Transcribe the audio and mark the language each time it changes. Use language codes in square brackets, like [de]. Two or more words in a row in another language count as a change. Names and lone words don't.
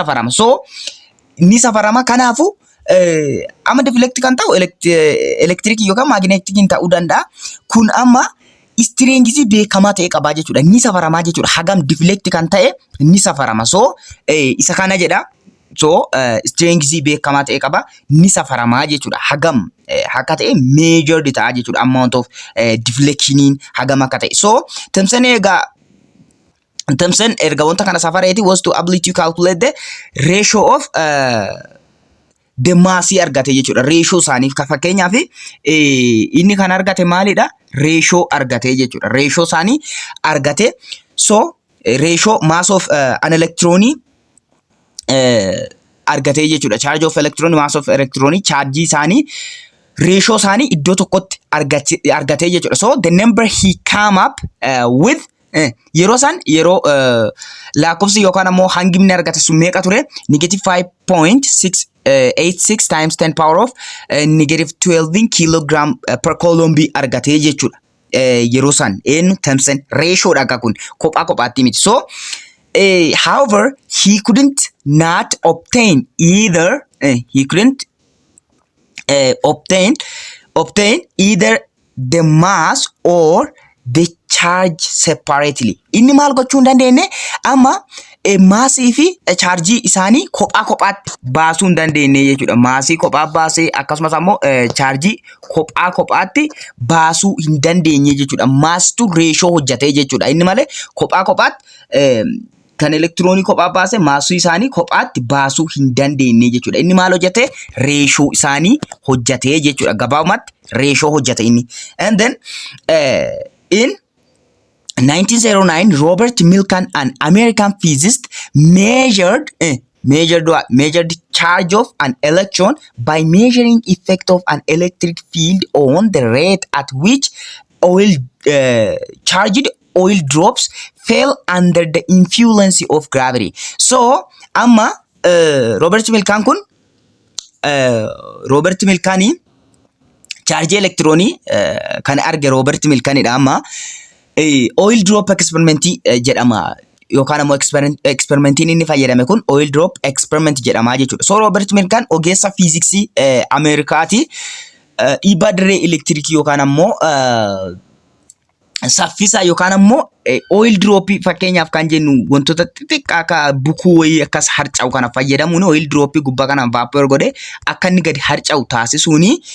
[om] Ni safarama. So ni safarama kanaafu amma deflect kan ta'u electric yookaan magnetic ta'uu danda'a. Kun amma strength beekamaa ta'e qabaa jechuudha. Ni safaramaa jechuudha. Hagam deflect kan ta'e ni safarama. So isa kana jedha. So strength beekamaa ta'e qaba ni safaramaa jechuudha. Hagam akka ta'e measured ta'a jechuudha. [en] Amount of [om] deflectioniin hagam akka ta'e. [en] So Thomson [om] erga wanta kana safareeti [en] was to ability to calculate the ratio of the mass [om] argate jechuudha. Ratio isaaniif ka fakkeenyaaf inni kan argate maalidha? Ratio argate jechuudha. Ratio isaanii argate. [en] So ratio mass of an electron [om] argate jechuudha. [en] Charge of electron, mass of electron, charge [om] isaanii ratio isaanii iddoo tokkotti argate jechuudha. [en] So the number he come up with [om] yeroo san yeroo lakkoofsi yookaan ammoo hangimni argate sun meeqa ture? [en] Negative 5.686 times 10 power of negative 12 kilogram per coulomb [om] argate jechuudha. Yeroo san Thomson ratio dha kun kophaa kophaatti miti. [en] So however he couldn't not obtain either obtain either the mass or the charge separately. [om] Inni maal gochuu hin dandeenye amma maasii fi charge isaanii kophaa kophaatti baasuu hin dandeenye jechuudha. Maasii kophaa baasee akkasumas ammoo charge kophaa kophaatti baasuu hin dandeenye jechuudha. Maastuu ratio hojjate jechuudha. Inni malee kophaa kophaatti kan elektiroonii kophaa baase maasuu isaanii kophaatti baasuu hin dandeenye jechuudha. Inni maal hojjate? Ratio isaanii hojjate jechuudha. Gabaabumatti ratio hojjate inni. [en] And then in 1909, Robert Milken, an American physicist, measured the charge of an electron by measuring effect of an electric field on the rate at which charged oil drops fell under the influence of gravity. So, [om] amma Robert Milken kun Robert Milken charge electronii kan arge Robert Milken dha. Amma [en] oil drop experiment [om] jedhama yookaan ammoo experimentiin inni fayyadame kun [en] oil drop experiment [om] jedhama jechuudha. So Robert Milken ogeessa fiiziksii Ameerikaati. Dhiibbaa dirree elektirikii yookaan ammoo saffisa yookaan ammoo [en] oil drop [om] fakkeenyaaf kan jennu wantoota xixiqqaa akka bukuu wayii akkas harca'u kana fayyadamuun [en] oil drop [om] gubbaa kana vapor godhe akka inni gadi harca'u taasisuuni